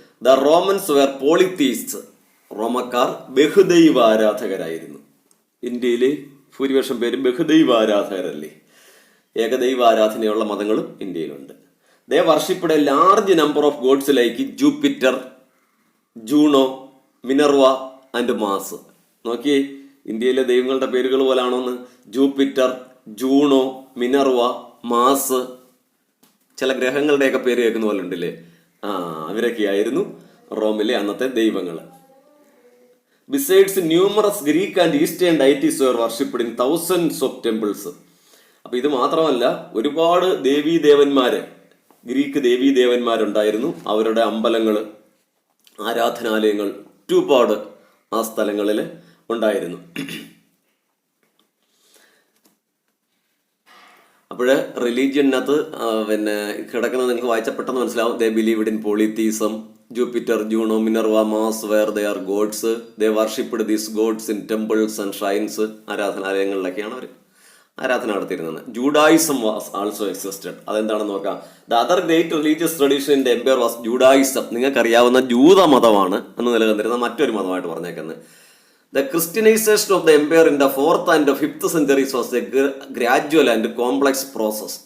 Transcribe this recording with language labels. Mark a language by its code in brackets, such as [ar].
[en] The Romans were polytheists. [ml] റോമക്കാർ ബഹുദൈവ ആരാധകരായിരുന്നു. ഇന്ത്യയിലെ ഭൂരിപക്ഷം പേരും ബഹുദൈവ ആരാധകരല്ലേ. ഏകദൈവ ആരാധനയുള്ള മതങ്ങളും ഇന്ത്യയിലുണ്ട്. [en] They worshipped a large number of gods like Jupiter, Juno, Minerva and Mars. [ml] നോക്കിയേ, ഇന്ത്യയിലെ ദൈവങ്ങളുടെ പേരുകൾ പോലാണോന്ന്. ജൂപ്പിറ്റർ, ജൂണോ, മിനർവ, മാസ്, ചില ഗ്രഹങ്ങളുടെയൊക്കെ പേര് കേൾക്കുന്ന പോലെ ഉണ്ടല്ലേ. അവരൊക്കെയായിരുന്നു റോമിലെ അന്നത്തെ ദൈവങ്ങൾ. [en] Besides numerous Greek and eastern deities were worshipped in thousands of temples. [ml] അപ്പൊ ഇത് മാത്രമല്ല, ഒരുപാട് ദേവീദേവന്മാര്, ഗ്രീക്ക് ദേവീദേവന്മാരുണ്ടായിരുന്നു. അവരുടെ അമ്പലങ്ങൾ, ആരാധനാലയങ്ങൾ ഒരുപാട് ആ സ്ഥലങ്ങളിൽ ഉണ്ടായിരുന്നു. അപ്പോഴ് റിലീജിയനകത്ത് കിടക്കുന്നത് നിങ്ങൾക്ക് വായിച്ചാൽ പെട്ടെന്ന് മനസ്സിലാവും. [en] They believed in polytheism. Jupiter, Juno, Minerva, Mars were they are gods. They worshipped these gods in temples and shrines. [ml] ആരാധനാലയങ്ങളിലൊക്കെയാണ് അവർ ആരാധന നടത്തിയിരുന്നത്. [en] Judaism was also existed. [ml] അതെന്താണെന്ന് നോക്കാം. [en] The other great religious tradition in the empire was Judaism. [ml] നിങ്ങൾക്കറിയാവുന്ന ജൂത മതമാണ് എന്ന് നിലനിന്നിരുന്ന മറ്റൊരു മതമായിട്ട് പറഞ്ഞേക്കുന്നത്. [en] The Christianization of the empire in the 4th and 5th centuries was a gradual and complex process.